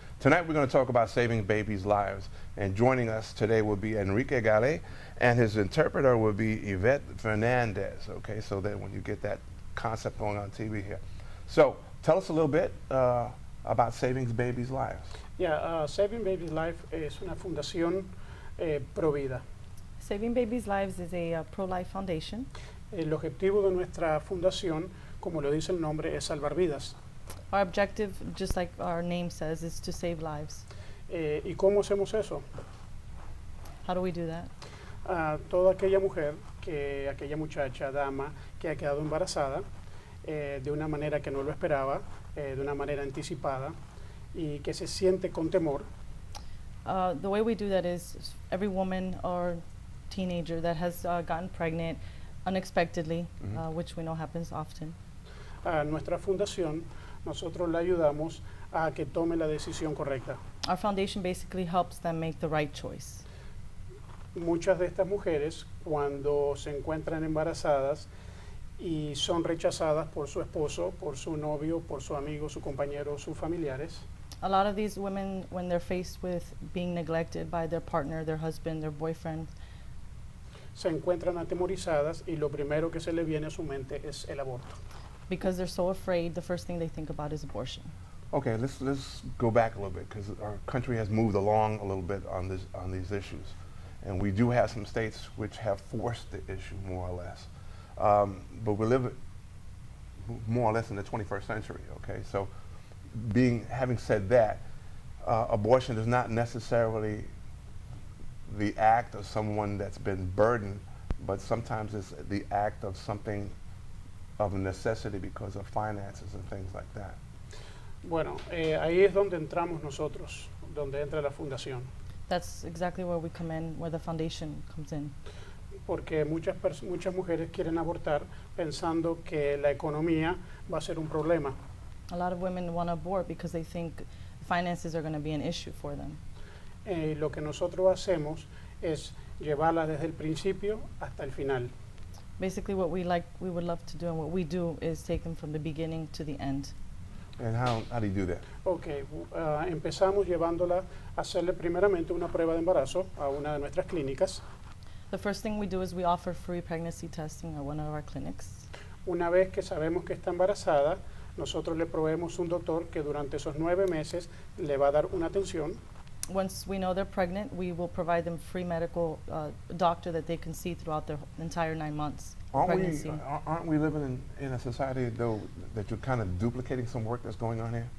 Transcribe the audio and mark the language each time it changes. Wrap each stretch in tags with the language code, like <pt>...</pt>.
<en>Tonight we're going to talk about saving babies' lives. And joining us today will be Enrique Gale, and his interpreter will be Yvette Fernandez, okay, so that when you get that concept going on TV here. So tell us a little bit about Saving Babies' Lives.</en> <es>Yeah, Saving Babies' Life es una fundación pro vida.</es> <en>Saving Babies' Lives is a pro-life foundation.</en> <es>El objetivo de nuestra fundación, como lo dice el nombre, es salvar vidas.</es> <en>Our objective, just like our name says, is to save lives.</en> <es>¿Y cómo hacemos eso?</es> <en>How do we do that?</en> <es>Toda aquella mujer, aquella muchacha, dama, que ha quedado embarazada de una manera que no lo esperaba, de una manera anticipada, y que se siente con temor.</es> <en>The way we do that is every woman or teenager that has gotten pregnant unexpectedly, which we know happens often.</en> <es>Nuestra fundación, nosotros la ayudamos a que tome la decisión correcta.</es> <en>Our foundation basically helps them make the right choice.</en> <es>Muchas de estas mujeres, cuando se encuentran embarazadas y son rechazadas por su esposo, por su novio, por su amigo, su compañero, sus familiares,</es> <en>A lot of these women, when they're faced with being neglected by their partner, their husband, their boyfriend,</en> <es>se encuentran atemorizadas y lo primero que se le viene a su mente es el aborto.</es> <en>because they're so afraid, the first thing they think about is abortion. Okay, let's go back a little bit, because our country has moved along a little bit on these issues, and we do have some states which have forced the issue more or less, but we live more or less in the 21st century. Okay, so having said that, abortion is not necessarily the act of someone that's been burdened, but sometimes it's the act of something of a necessity because of finances and things like that.</en> <es>Bueno, ahí es donde entramos nosotros, donde entra la fundación,</es> <en>That's exactly where we come in, where the foundation comes in.</en> <es>porque muchas mujeres quieren abortar pensando que la economía va a ser un problema.</es> <en>A lot of women want to abort because they think finances are going to be an issue for them.</en> <es>Lo que nosotros hacemos es llevarla desde el principio hasta el final.</es> <en>Basically, what we would love to do, and what we do is take them from the beginning to the end. And how do you do that?</en> <es>Ok, empezamos llevándola a hacerle primeramente una prueba de embarazo a una de nuestras clínicas.</es> <en>The first thing we do is we offer free pregnancy testing at one of our clinics.</en> <es>Una vez que sabemos que está embarazada, nosotros le proveemos un doctor que durante esos 9 meses le va a dar una atención.</es> <en>Once we know they're pregnant, we will provide them free medical doctor that they can see throughout their entire 9 months of pregnancy. Aren't we living in a society, though, that you're kind of duplicating some work that's going on here?</en>